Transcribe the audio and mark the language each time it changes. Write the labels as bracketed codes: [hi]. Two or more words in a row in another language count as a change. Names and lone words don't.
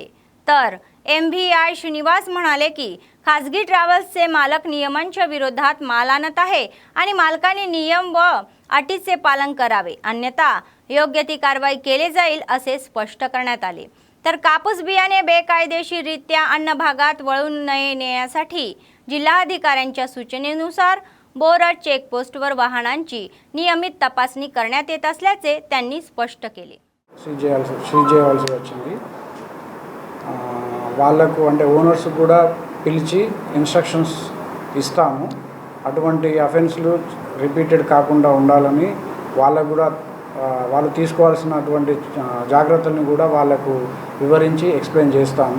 [mr] तर MVI श्रीनिवास म्हणाले की खाजगी ट्रॅव्हल्सचे मालक नियमांच्या विरोधात माल आणत आहे आणि मालकाने नियम व अटीचे पालन करावे, अन्यथा योग्य ती कारवाई केली जाईल असे स्पष्ट करण्यात आले. तर कापूस बियाणे बेकायदेशीररित्या अन्न भागात वळू नये नेण्यासाठी जिल्हाधिकाऱ्यांच्या सूचनेनुसार बोरड चेकपोस्टवर वाहनांची नियमित तपासणी करण्यात येत असल्याचे त्यांनी स्पष्ट केले. [te] సీజ్ చేయవలసి వచ్చింది. వాళ్ళకు అంటే ఓనర్స్ కూడా పిలిచి ఇన్స్ట్రక్షన్స్ ఇస్తాము. అటువంటి [en] offenses repeated [te] కాకుండా ఉండాలని వాళ్ళకు కూడా వాళ్ళు తీసుకోవాల్సినటువంటి జాగ్రత్తలను కూడా వాళ్ళకు వివరించి ఎక్స్ప్లెయిన్ చేస్తాము.